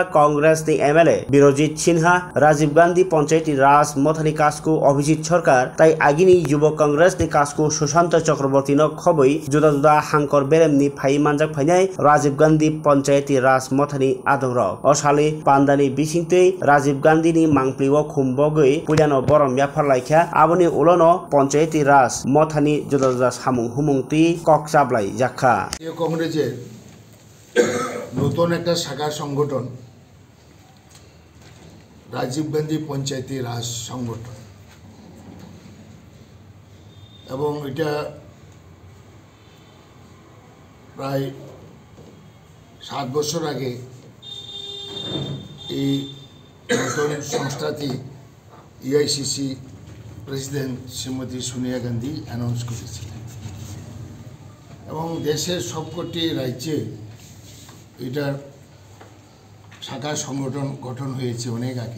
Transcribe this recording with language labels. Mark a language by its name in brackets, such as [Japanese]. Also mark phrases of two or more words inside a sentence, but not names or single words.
[Kok Borok] कांग्रेसनि एमएलए बिरजित सिन्हा राजीव गांधी पंचायती राज मथानि काजखौ अभिजित सरकार ताई आगिनि युवा कांग्रेसनि काजखौ सुशांत चक्रवर्तीनो खबै जुदा जुदा हांकर बेरेमनि फाइ मानजाक फाइनाय राजीव गांधी पंचायती राज मथानि आदं रक असालि पांडानि बिसिंतै राजीव गांधीनि मांप्लिव खुम्बगै पुलियानो बरम याफार लायखा आबनि उलनो पंचायती राज मथानि जुदा जुदा सामुं हुमुंति ककचाबलाय जाखा [Bangla] কংগ্রেসের নতুন এক শাখা সংগঠন রাজীব গান্ধী পঞ্চায়েতী রাজ সংগঠন एवं এটা প্রায় 7 বছর আগে এই নতুন সংস্থাটি এআইসিসি প্রেসিডেন্ট শ্রীমতী সোনিয়া গান্ধী অ্যানাউন্স করেছিলেন এবং দেশের সবকটি রাজ্যে এটার শাখা সংগঠন গঠন হয়েছে অনেক আগে।